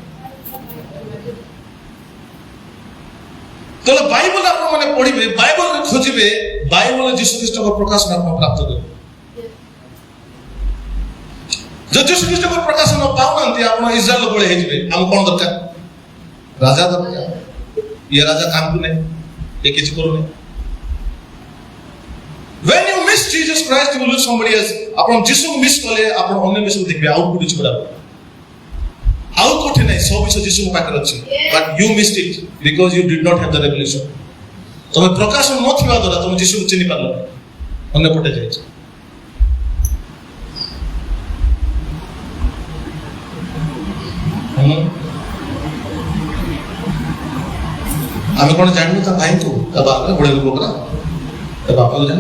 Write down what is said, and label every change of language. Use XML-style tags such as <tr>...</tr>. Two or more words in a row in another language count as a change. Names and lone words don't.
<or>ତାହେଲେ ବାଇବଲ ଆପଣ ମାନେ ପଢିବେ, ବାଇବଲରେ ଖୋଜିବେ, ବାଇବଲରେ ଯୀଶୁ ଖ୍ରୀଷ୍ଟଙ୍କ ପ୍ରକାଶନ ଆପଣ ପ୍ରାପ୍ତ କରିବେ। ଯଦି ଯୀଶୁ ଖ୍ରୀଷ୍ଟଙ୍କ ପ୍ରକାଶନ ପାଉନାହାନ୍ତି, ଆପଣ ଇସ୍ରାଏଲ ଭଳି ହେଇଯିବେ। ଆମକୁ କଣ ଦରକାର? ରାଜା ଦରକାର। ଇଏ ରାଜା କାମକୁ ନାହିଁ, ଏ କିଛି କରୁନି।</or> <en>When you miss Jesus Christ, you will lose somebody else.</en> <or>ଆପଣ ଯୀଶୁକୁ ମିସ୍ କଲେ ଆପଣ ଅନ୍ୟ ବିଷୟକୁ ଦେଖିବେ, ଆଉ କୋଉଠି ଛଡା ଆଉ କୋଉଠି ନାହିଁ, ସବୁ ବିଷୟ ଯୀଶୁଙ୍କ ପାଖରେ ଅଛି।</or> <en>But you missed it because you did not have the revelation.</en> <or>ତମେ ପ୍ରକାଶନ ନଥିବା ଦ୍ୱାରା ତମେ ଯୀଶୁକୁ ଚିହ୍ନି ପାରିଲ ନାହିଁ, ଅନ୍ୟ ପଟେ ଯାଇଛ। ଆମେ କଣ ଜାଣିବୁ ତା ଭାଇଙ୍କୁ, ତା ବାପା ବଢିଆ ଲୋକ ପରା, ତା ବାପାକୁ ଜାଣିବୁ।</or>